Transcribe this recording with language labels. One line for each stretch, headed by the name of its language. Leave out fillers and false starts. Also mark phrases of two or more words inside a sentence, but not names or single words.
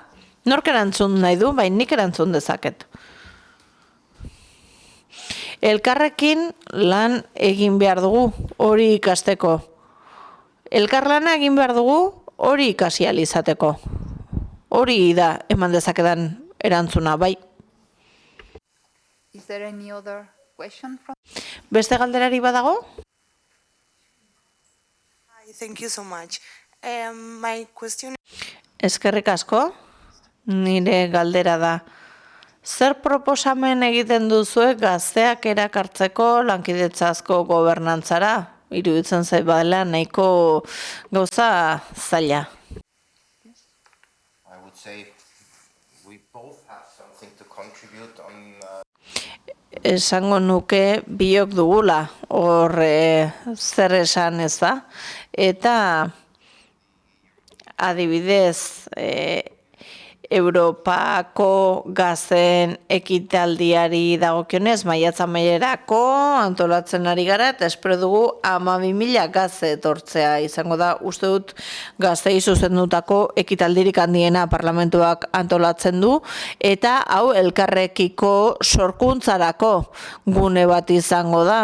Basque: Nork erantzun nahi du, bai nik erantzun dezaket. Elkarrekin lan egin behar dugu hori ikasteko. Elkarlana egin behar dugu hori ikasi ahal izateko. Hori da eman dezakedan erantzuna, bai.
English: Is there any other question from?
Basque: Beste galderari badago?
English: Hi, thank you so much. My question.
Basque: Eskerrik asko, nire galdera da. Zer proposamen egiten duzue gazteak erakartzeko lankidetzazko gobernantzara? Iruditzen zait badela nahiko gauza zaila.
English: I would say we both have something to contribute on.
Basque: Esango nuke biok dugula, hor zer esan ez da. Eta adibidez, Europako gazten ekitaldiari dagokionez, maiatza mailerako antolatzen ari gara, eta espero dugu 12.000 gazte etortzea izango da, uste dut gaztei zuzendutako ekitaldirik handiena parlamentuak antolatzen du, eta hau elkarrekiko sorkuntzarako gune bat izango da.